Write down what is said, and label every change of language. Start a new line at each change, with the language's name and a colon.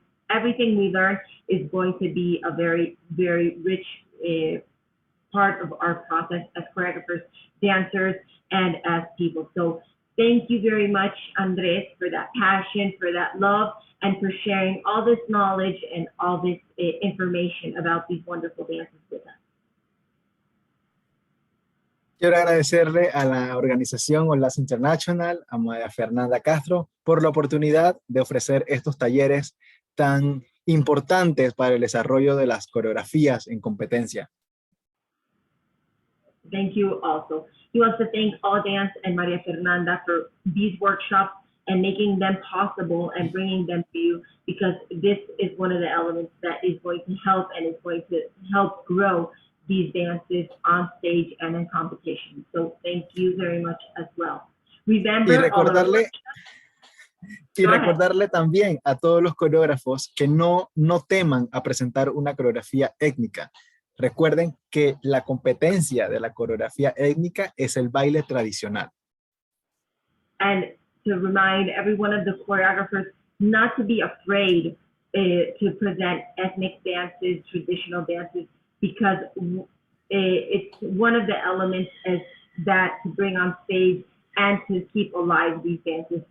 English: everything we learn is going to be a very, very rich part of our process as choreographers, dancers, and as people. So thank you very much, Andres, for that passion, for that love, and for sharing all this knowledge and all this information about these wonderful dances with us.
Spanish: Quiero agradecerle a la organización Olas International, a María Fernanda Castro, por la oportunidad de ofrecer estos talleres tan importantes para el desarrollo de las coreografías en competencia.
English: Thank you also. He wants to thank All Dance and Maria Fernanda for these workshops and making them possible and bringing them to you, because this is one of the elements that is going to help and is going to help grow these dances on stage and in competition. So thank you very much as well. Remember,
Spanish: recordarle también a todos los coreógrafos que no teman a presentar una coreografía étnica. Recuerden que la competencia de la coreografía étnica es el baile tradicional.
English: And to remind every one of the choreographers not to be afraid to present ethnic dances, traditional dances, because it's one of the elements is that to bring on stage and to keep alive these dances.